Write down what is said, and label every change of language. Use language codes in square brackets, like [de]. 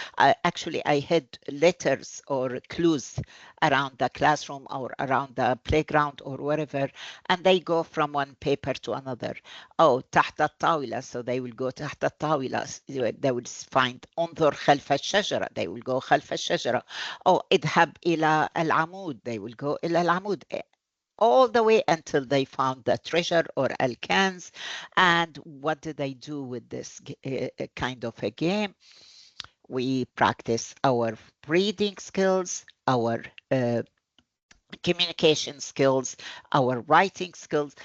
[en] Actually, I hid letters or clues around the classroom or around the playground or wherever, and they go from one paper to another. Oh, [ar] تحت الطاولة, [en] so they will go تحت الطاولة. They will find [ar] انظر خلف الشجرة. [en] They will go [ar] خلف الشجرة. Oh, اذهب إلى العمود. [en] They will go [ar] إلى العمود. [en] All the way until they found the treasure or alkans. And what do they do with this kind of a game? We practice our reading skills, our communication skills, our writing skills.